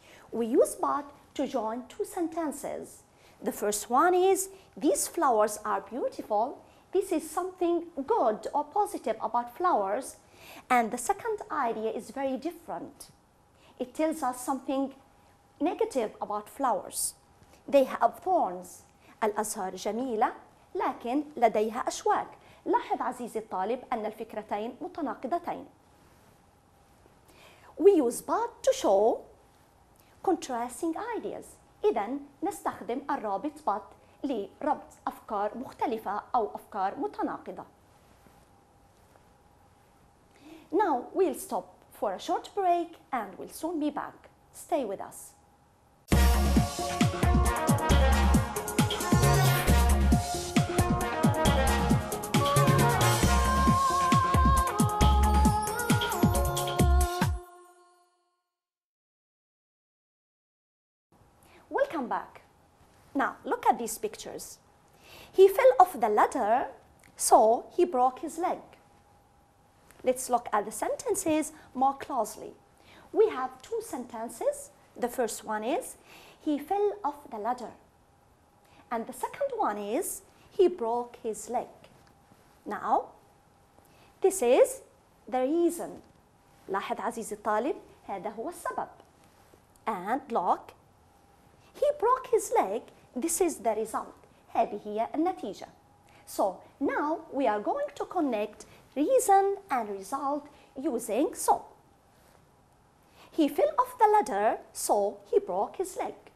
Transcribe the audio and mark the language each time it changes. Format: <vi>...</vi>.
<en>We use but to join two sentences. The first one is, these flowers are beautiful. This is something good or positive about flowers. And the second idea is very different. It tells us something negative about flowers. They have thorns.</en> <ar>الأزهار جميلة لكن لديها أشواك. لاحظ عزيزي الطالب أن الفكرتين متناقضتين.</ar> <en>We use but to show contrasting ideas.</en> <ar>إذن نستخدم الرابط but لربط أفكار مختلفة أو أفكار متناقضة.</ar> <en>Now we'll stop for a short break and we'll soon be back. Stay with us. Welcome back. Now look at these pictures. He fell off the ladder, so he broke his leg. Let's look at the sentences more closely. We have two sentences. The first one is, he fell off the ladder. And the second one is, he broke his leg. Now, this is the reason.</en> <ar>لاحظ عزيزي الطالب هذا هو السبب.</ar> <en>And look, he broke his leg. This is the result.</en> <ar>هذه هي النتيجة.</ar> <en>So now we are going to connect reason and result using so. He fell off the ladder, so he broke his leg.</en>